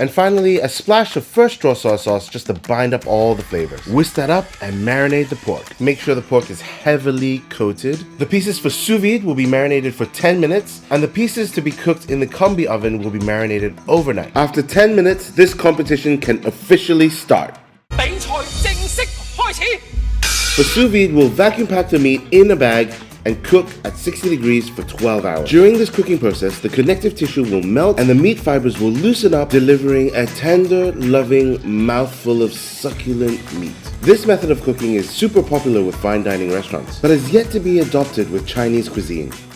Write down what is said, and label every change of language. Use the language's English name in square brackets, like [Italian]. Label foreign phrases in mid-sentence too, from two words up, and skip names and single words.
[English] And finally, a splash of fresh straw soy sauce just to bind up all the flavors. Whisk that up and marinate the pork. Make sure the pork is heavily coated. The pieces for sous vide will be marinated for 10 minutes, and the pieces to be cooked in the combi oven will be marinated overnight. After 10 minutes, this competition can officially start. [Cantonese] 比賽正式開始。 [English] For sous vide, we'll vacuum pack the meat in a bag and cook at 60 degrees for 12 hours. During this cooking process, the connective tissue will melt and the meat fibers will loosen up, delivering a tender, loving mouthful of succulent meat. This method of cooking is super popular with fine dining restaurants, but has yet to be adopted with Chinese cuisine.